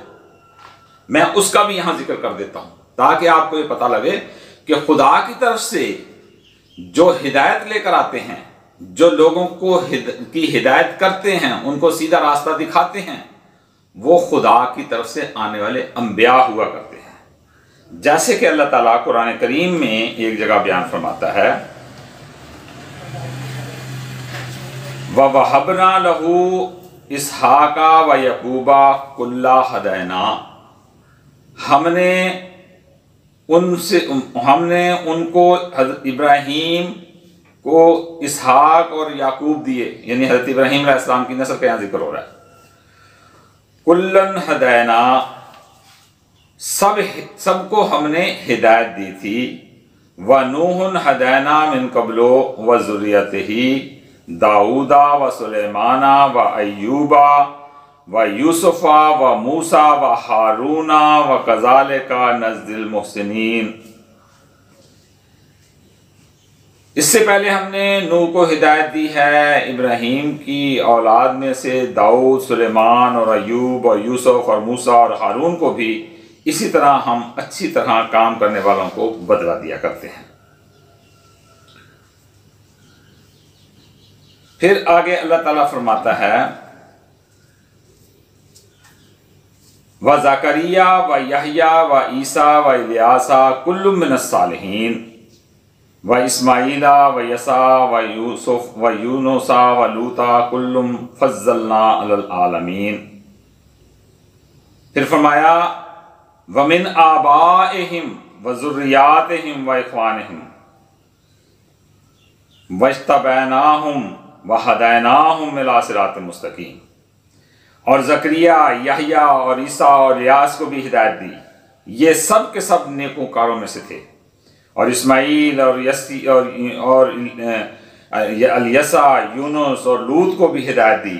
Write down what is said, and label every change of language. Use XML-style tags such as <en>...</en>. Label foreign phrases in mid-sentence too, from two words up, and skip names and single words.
<hi>मैं उसका भी यहाँ जिक्र कर देता हूँ ताकि आपको ये पता लगे कि खुदा की तरफ से जो हिदायत लेकर आते हैं, जो लोगों को की हिदायत करते हैं, उनको सीधा रास्ता दिखाते हैं, वो खुदा की तरफ से आने वाले अंबिया हुआ करते हैं। जैसे कि अल्लाह ताला कुरान करीम में एक जगह बयान फरमाता है,</hi> <ar>ووهبنا له إسحاق ويعقوب كلا هدينا,</ar> <hi>हमने उनको हज़रत इब्राहीम को इसहाक और याकूब दिए, यानी हज़रत इब्राहीम अलैहिस्सलाम की नस्ल का यहाँ जिक्र हो रहा है।</hi> <ar>كلا هدينا,</ar> <hi>सबको हमने हिदायत दी थी।</hi> <ar>ونوحا هدينا من قبل وذريته داوود وسليمان وأيوب ويوسف وموسى وهارون وكذلك نجزي المحسنين.</ar> <hi>इससे पहले हमने नूह को हिदायत दी है, इब्राहीम की औलाद में से दाऊद, सुलेमान और अय्यूब और यूसुफ और मूसा और हारून को भी इसी तरह हम अच्छी तरह काम करने वालों को बदला दिया करते हैं। फिर आगे अल्लाह ताला फरमाता है,</hi> <ar>وزكريا ويحيى وعيسى وإلياس كل من الصالحين وإسماعيل واليسع ويوسف ويونس ولوطا كلا فضلنا على العالمين.</ar> <hi>फिर फरमाया,</hi> <ar>ومن آبائهم وذرياتهم وإخوانهم واجتبيناهم وهديناهم إلى صراط مستقيم.</ar> <hi>और ज़करिया, यहया और ईसा और इलियास को भी हिदायत दी। ये सब के सब नेकोकारों में से थे। और इस्माईल और यसी और अलियसा, यूनुस और लूत को भी हिदायत दी।</hi>